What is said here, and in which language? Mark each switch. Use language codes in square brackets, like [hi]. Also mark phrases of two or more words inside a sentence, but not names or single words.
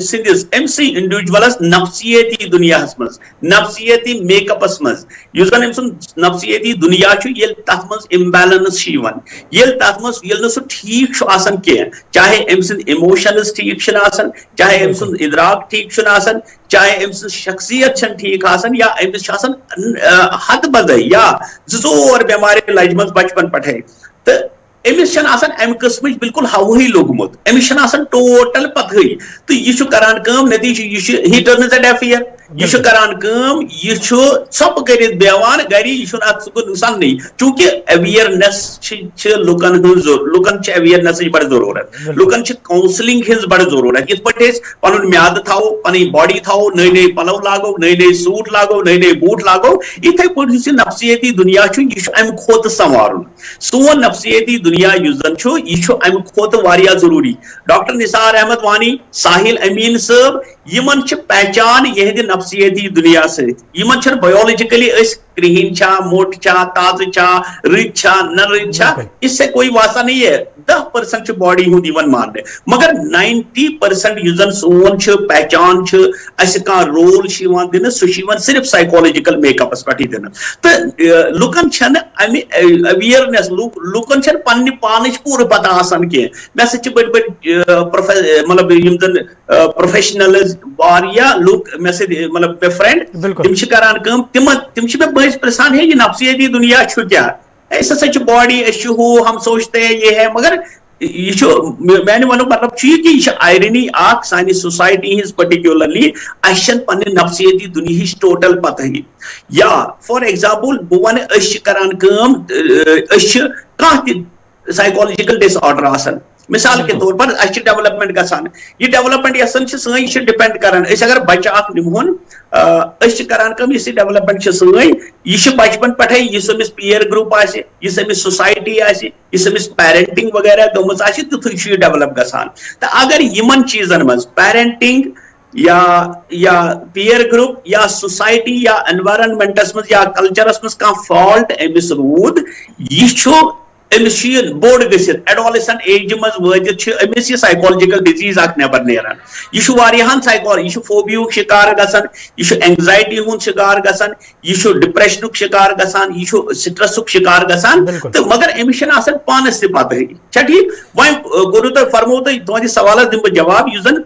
[ks] أمۍ سٕے انڈیوجولس نفسیٲتی دُنیاہس منٛز نفسیٲتی میک اپس منٛز یُس زن أمۍ سُنٛد نفسیٲتی دُنیا چھُ ییٚلہِ تتھ منٛز امبیلنس چھِ یِوان ییٚلہِ نہٕ سُہ ٹھیٖک چھُ آسان کینٛہہ چاہے أمۍ سٕنٛدۍ اِموشنز ٹھیٖک چھِنہٕ آسان چاہے أمۍ سُنٛد اِدراک ٹھیٖک چھُنہٕ آسان چاہے أمۍ سٕنٛز شخصیت چھنہٕ ٹھیٖک آسان یا أمِس چھِ آسان حد بدے یا 2 بٮ۪مارِ لجمژ بچپن پٮ۪ٹھے تہٕ أمِس چھنہٕ آسان امہِ قٕسمٕچ بالکل ہوہٕے لوٚگمُت أمِس چھنہٕ آسان ٹوٹل پتہٕے تہٕ یہِ چھُ کران کٲم نتیٖجہٕ یہِ چھُ [en] he turns a deaf ear [ks] یہِ چھُ کران کٲم یہِ چھُ ژھۄپہٕ کٔرِتھ بیٚہوان گرِ یہِ چھُنہٕ اتھ سُہ سننٕے چوٗنکہِ اویرنیس چھِ لُکن ہٕنٛز لُکن چھِ اویرنیسٕچ بڑٕ ضروٗرت لُکن چھِ کونسلنگ ہٕنٛز بڑٕ ضروٗرت یِتھ پٲٹھۍ أسۍ پنُن میادٕ تھاوو پنٕنۍ باڈی تھاوو نٔے پلو لاگو نٔے سوٗٹ لاگو نٔے بوٗٹھ لاگو یِتھے پٲٹھۍ یُس یہِ نفسیٲتی دُنیا چھُ یہِ چھُ امہِ کھۄتہٕ سنوارُن سون نفسیٲتی دُنیا یُس زن چھُ یہِ چھُ امہِ کھۄتہٕ واریاہ ضروٗری ڈاکٹر نثار احمد وانی ساحل امین صٲب یِمن چھِ پہچان یِہنٛدِ نفسیٲتی دُنیا سۭتۍ یِمن چھنہٕ بایولجِکلی أسۍ کرٛہِنۍ چھا موٚٹ چھا تازٕ چھا رٕتۍ چھا نہ رٕتۍ چھا [ur] اس سے کوئی واسطہ نہیں ہے [ks] 10% چھُ باڈی ہُنٛد یِوان ماننہٕ مگر 90% یُس زن سون چھُ پہچان چھُ اسہِ کانٛہہ رول چھُ یِوان دِنہٕ سُہ چھُ یِوان صرف [en] psychological make-ups [ks] پٮ۪ٹھٕے دِنہٕ تہٕ لُکن چھنہٕ امہِ اویرنیس لُکن چھنہٕ پننہِ پانٕچ پوٗرٕ پتہ آسان کینٛہہ مےٚ سۭتۍ چھِ بٔڑۍ مطلب یِم زن پروفیشنلز واریاہ لُکھ مےٚ سۭتۍ مطلب مےٚ فرینڈ تِم چھِ کران کٲم تِم چھِ مےٚ بٲیِس پرژھان ہے یہِ نفسیٲتی دُنیا چھُ کیٛاہ أسۍ ہسا چھِ باڈی أسۍ چھِ ہُہ [ur] ہم سوچتے یہ ہے [ks] مگر یہِ چھُ میانہِ ونُک مطلب چھُ یہِ کہِ یہِ چھِ آیرنی اکھ سانہِ سوسایٹی ہٕنٛز پٔرٹِکیوٗلرلی اَسہِ چھنہٕ پننہِ نفسیٲتی دُنیہٕچ ٹوٹل پتہٕے یا فار ایگزامپل بہٕ وَنہٕ أسۍ چھِ کران کٲم أسۍ چھِ کانٛہہ تہِ [en] psychological disorder [ks] آسان [ur] مثال کے طور پر [ks] اَسہِ چھِ ڈیولپمنٹ گژھان یہِ ڈیولپمنٹ یۄس زن چھِ سٲنۍ یہِ چھِ ڈِپینڈ کران أسۍ اگر بچہٕ اکھ نِمہون أسۍ چھِ کران کٲم یُس یہِ ڈیولپمنٹ چھِ سٲنۍ یہِ چھِ بچپن پٮ۪ٹھے یُس أمِس [en] peer group [ks] آسہِ یُس أمِس سوسایٹی آسہِ یُس أمِس پیرنٹنگ وغیرہ گٔمٕژ آسہِ تِتھُے چھُ یہِ ڈیولپ گژھان تہٕ اگر یِمن چیٖزن منٛز پیرنٹنگ یا [en] peer group [ks] یا society یا environmentس مز یا cultureس مز کانٛہہ fault أمس روٗد یہِ چھُ أمس چھُ یہِ بوٚڑ گٔژھِتھ [en] adolescent age [ks] مز وٲتِتھ چھُ أمس یہِ [en] psychological disease [ks] اکھ نٮ۪بر نیران یہِ چھُ واریاہن یہِ چھُ فوبیہُک شِکار گژھان یہِ چھُ اینگزایٹی ہُنٛد شِکار گژھان یہِ چھُ ڈپریشنُک شِکار گژھان یہِ چھُ سٹرسُک شِکار گژھان تہٕ مگر أمس چھنہٕ آسان پانس تہِ پتہٕے چھا ٹھیٖک وۄنۍ کوٚروٕ تۄہہِ فرموو تۄہہِ تُہنٛدِس سوالس دِمہٕ بہٕ جواب یُس زن